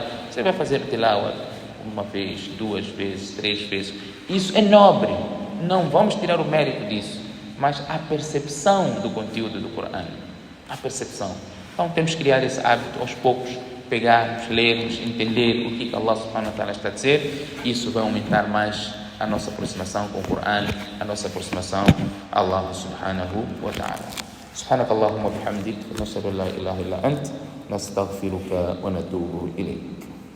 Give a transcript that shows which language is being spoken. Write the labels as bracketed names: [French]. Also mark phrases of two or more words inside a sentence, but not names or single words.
[Portuguese] Você vai fazer o tilawa uma vez, 2 vezes, 3 vezes, isso é nobre, não vamos tirar o mérito disso, mas a percepção do conteúdo do Corão, a percepção. Então temos que criar esse hábito aos poucos, pegarmos, lermos, entender o que Allah [Arabic] سبحانه وتعالى [Portuguese] está a dizer. Isso vai aumentar mais a nossa aproximação com o Corão, a nossa aproximação a Allah [Arabic] سبحانه وتعالى. سبحانك اللهم بحمدك نشهد أن لا إله إلا أنت نستغفرك ونتوب إليك.